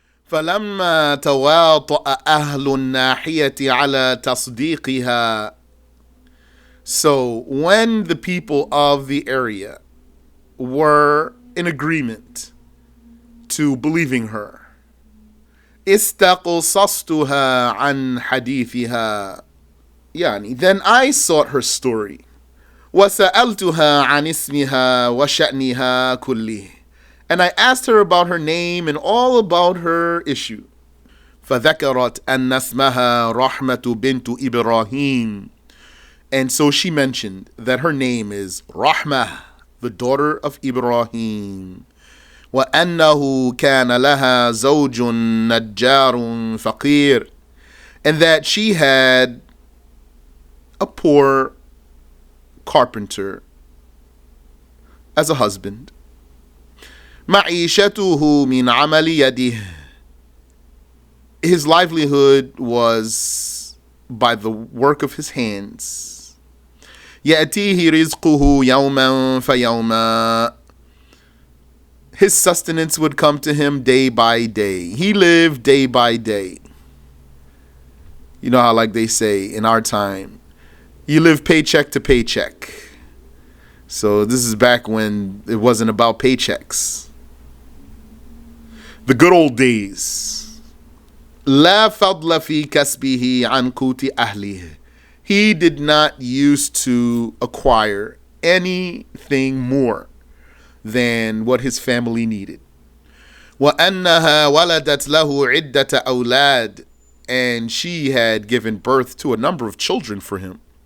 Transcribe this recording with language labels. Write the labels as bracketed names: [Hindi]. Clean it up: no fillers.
[Arabic] فلما تواطأ أهل الناحية على تصديقها. [English] So when the people of the area were in agreement to believing her, [Arabic] استقصصتها عن حديثها. [English] Then I sought her story. [Arabic] وسألتها عن اسمها وشأنها كله. [English] And I asked her about her name and all about her issue. [Arabic] فذكرت أن اسمها رحمة بنت إبراهيم. [English] And so she mentioned that her name is RaHmah, the daughter of Ibrahim. [Arabic] وأنه كان لها زوج نجار فقير. [English] And that she had a poor carpenter as a husband. [Arabic] معيشته من عمل يده. [English] His livelihood was by the work of his hands. [Arabic] يأتيه رزقه يوما فيوما. [English] His sustenance would come to him day by day. He lived day by day. You know how, like they say in our time, you live paycheck to paycheck. So this is back when it wasn't about paychecks. The good old days. [Arabic] لا فضل في كسبه عن قوت أهله. [English] He did not used to acquire anything more than what his family needed. [Arabic] وأنها ولدت له عدة أولاد. [English] And she had given birth to a number of children for him.